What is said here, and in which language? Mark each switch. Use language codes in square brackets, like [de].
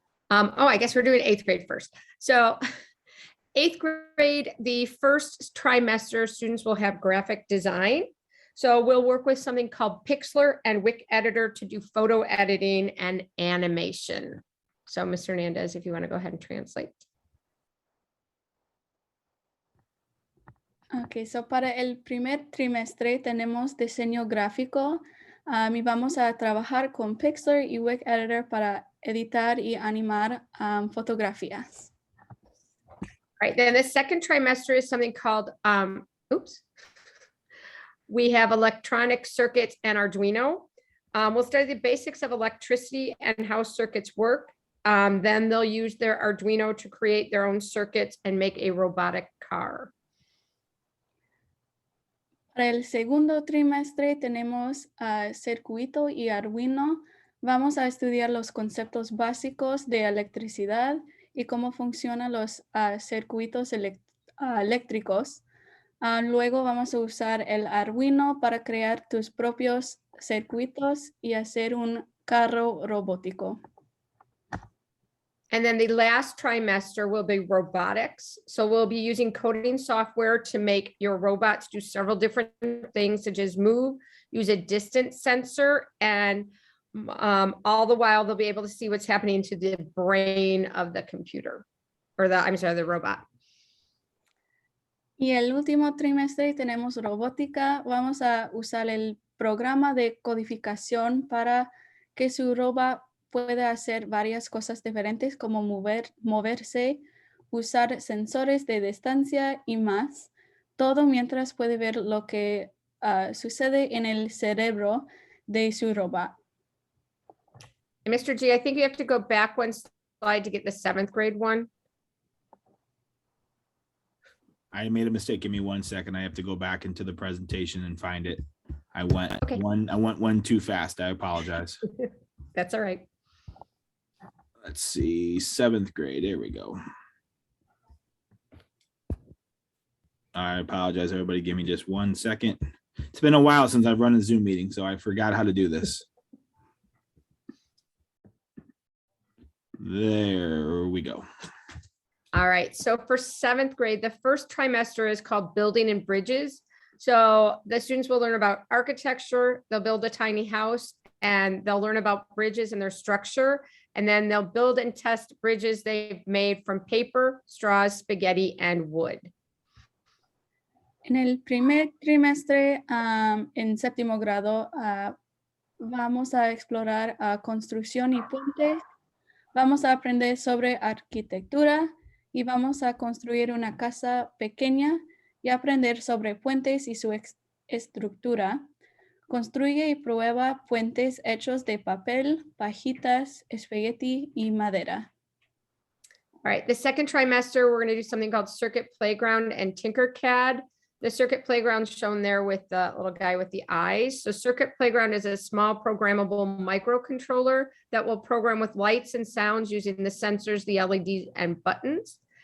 [en] I guess we're doing 8th grade first. So 8th grade, the first trimester, students will have graphic design. So we'll work with something called Pixlr and Wik Editor to do photo editing and animation. So Mr. Hernandez, if you want to go ahead and translate. [es] Ok, so para el primer trimestre tenemos diseño gráfico y vamos a trabajar con Pixlr y Wik Editor para editar y animar fotografías. [en] All right, then the second trimester is something called, we have electronic circuits and Arduino. We'll study the basics of electricity and how circuits work. Then they'll use their Arduino to create their own circuits and make a robotic car. [es] Para el segundo trimestre tenemos circuito y Arduino. Vamos a estudiar los conceptos básicos de electricidad y cómo funcionan los circuitos eléctricos. Luego vamos a usar el Arduino para crear tus propios circuitos y hacer un carro robótico. [en] And then the last trimester will be robotics. So we'll be using coding software to make your robots do several different things, such as move, use a distance sensor, and all the while they'll be able to see what's happening to the brain of the computer, or the robot. [es] Y el último trimestre tenemos robótica. Vamos a usar el programa de codificación para que su robot puede hacer varias cosas diferentes como moverse, usar sensores de distancia y más. Todo mientras puede ver lo que sucede en el cerebro de su robot. [en] And Mr. G, I think you have to go back one slide to get the 7th grade one. I made a mistake. Give me 1 second. I have to go back into the presentation and find it. I went one too fast. I apologize. That's all right. Let's see, 7th grade. There we go. I apologize, everybody. Give me just 1 second. It's been a while since I've run a Zoom meeting, so I forgot how to do this. There we go. All right, so for 7th grade, the first trimester is called Building and Bridges. So the students will learn about architecture, they'll build a tiny house, and they'll learn about bridges and their structure. And then they'll build and test bridges they've made from paper, straws, spaghetti, and wood. En el primer trimestre, en séptimo grado, vamos a explorar construcción y puentes. Vamos a aprender sobre arquitectura y vamos a construir una casa pequeña y aprender sobre puentes y su estructura. Construye y prueba puentes hechos de papel, pajitas, espagueti y madera. All right, the second trimester, we're going to do something called Circuit Playground and Tinkercad. The Circuit Playground shown there with the little guy with the eyes. So Circuit Playground is a small programmable microcontroller that will program with lights and sounds using the sensors, the LEDs, and buttons.